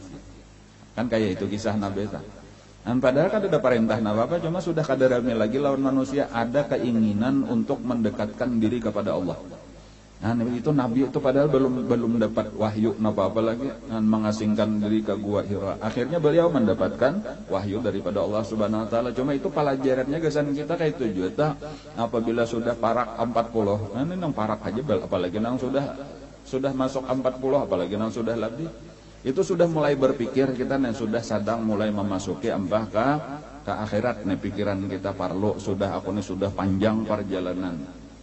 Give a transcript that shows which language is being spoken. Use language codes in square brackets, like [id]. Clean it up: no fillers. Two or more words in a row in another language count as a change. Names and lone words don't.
[bjn] Kan kayak itu kisah Nabi kita. Dan padahal kan ada perintah apa, cuma sudah kada rame lagi lawan manusia, ada keinginan untuk mendekatkan diri kepada Allah. Nah itu Nabi itu padahal belum dapat wahyu apa lagi, dan mengasingkan diri ke gua Hira. Akhirnya beliau mendapatkan wahyu daripada Allah [ar] سبحانه وتعالى. [bjn] Cuma itu pelajarannya kesan kita kayak itu juga. Apabila sudah parak 40, nah ini nang parak aja, apalagi nang sudah masuk 40, apalagi nang sudah lebih. Itu sudah mulai berpikir kita nih, sudah sedang mulai memasuki ke akhirat nih, pikiran kita parlo sudah, aku nih sudah panjang perjalanan.